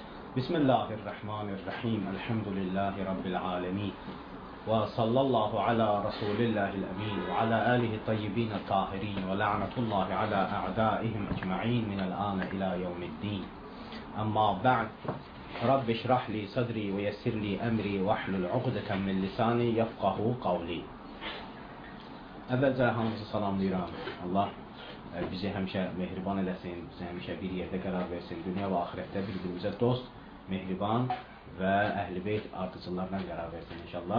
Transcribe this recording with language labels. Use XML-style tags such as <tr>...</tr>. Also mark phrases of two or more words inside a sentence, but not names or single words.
<ar>بسم الله الرحمن الرحيم. الحمد لله رب العالمين. وصلى الله على رسول الله الأمين. وعلى آله الطيبين الطاهرين. ولعنة الله على أعدائهم أجمعين من الآن إلى يوم الدين. أما بعد. رب اشرح لي صدري ويسر لي أمري واحلل عقدة من لساني يفقهوا قولي.</ar> <az>Əvvəlcə hamınızı salamlayıram. Allah bizi həmişə mehriban eləsin, bizi həmişə bir yerdə qərar versin. Dünya və axirətdə bir-birimizə dost, mehriban və əhl-i beyt ardıcılarla qərar versin inşallah.</az>